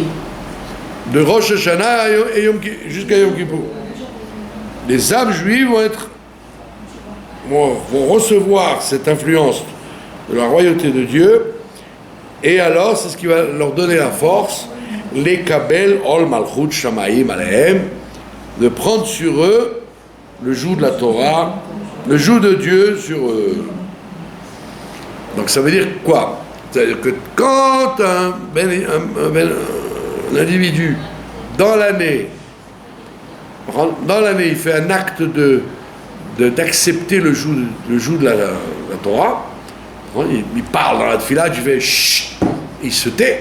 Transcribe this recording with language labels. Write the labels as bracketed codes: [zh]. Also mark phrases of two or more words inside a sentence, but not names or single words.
[fr] De Rosh Hashanah jusqu'à Yom Kippour. Les âmes juives vont recevoir cette influence de la royauté de Dieu, et alors c'est ce qui va leur donner la force, les [he] קבל עול מלכות שמים עליהם, [fr] de prendre sur eux le joug de la Torah, le joug de Dieu sur eux. Donc ça veut dire quoi? C'est-à-dire que quand un individu dans l'année il fait un acte d'accepter le joug de la Torah, il parle dans la tfila, tu fais chut, il se tait.